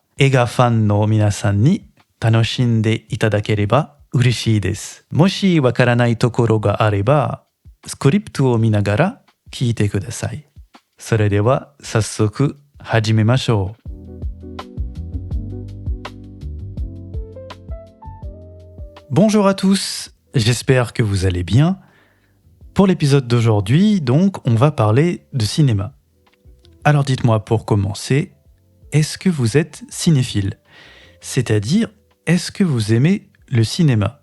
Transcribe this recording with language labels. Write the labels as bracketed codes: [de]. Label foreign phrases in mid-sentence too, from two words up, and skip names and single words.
[ja] 映画ファンの皆さんに楽しんでいただければ嬉しいです。もしわからないところがあれば、スクリプトを見ながら聞いてください。それでは早速始めましょう。 [fr] Bonjour à tous, j'espère que vous allez bien. Pour l'épisode d'aujourd'hui, donc, on va parler de cinéma. Alors dites-moi pour commencer, est-ce que vous êtes cinéphile? C'est-à-dire, est-ce que vous aimez le cinéma?